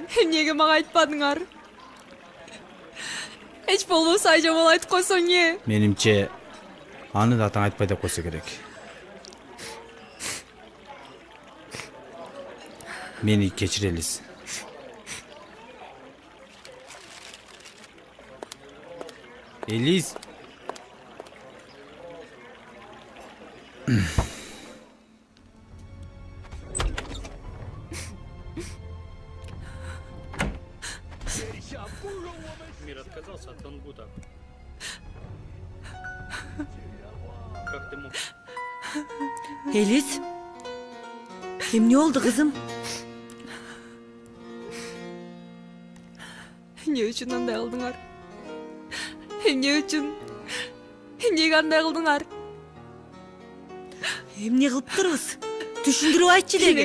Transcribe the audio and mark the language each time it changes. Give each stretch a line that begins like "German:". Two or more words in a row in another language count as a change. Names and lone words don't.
Kyrgyz: Эмнеге мага айтпадыңар? Эч болбосо Айжамал айтып койсоң эмне? Менимче аны да атаң айтпай деп койсо керек. Мени кечирелиз. Элиз.
Russian: Мир отказался от Тангута. Как ты мог?
Kyrgyz: Элис? Эмне болду кызым? Эмне үчүн андай кылдыңар? Эмне үчүн? Эмнеге андай кылдыңар? Эмне кылып турбуз? Түшүндүрүп айтчы деги.